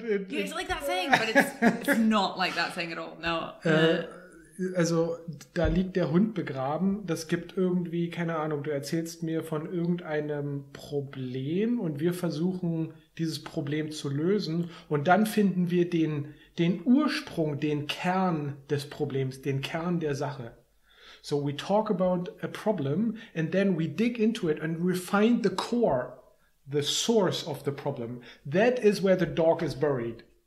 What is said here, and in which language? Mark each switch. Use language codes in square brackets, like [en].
[en] It's like that saying, but it's not like that saying at all. No. [de] Also, da liegt der Hund begraben. Das gibt irgendwie, keine Ahnung, du erzählst mir von irgendeinem Problem und wir versuchen, dieses Problem zu lösen. Und dann finden wir den Ursprung, den Kern des Problems, den Kern der Sache. [en] So we talk about a problem and then we dig into it and we find the core, the source of the problem. That is where the dog is buried.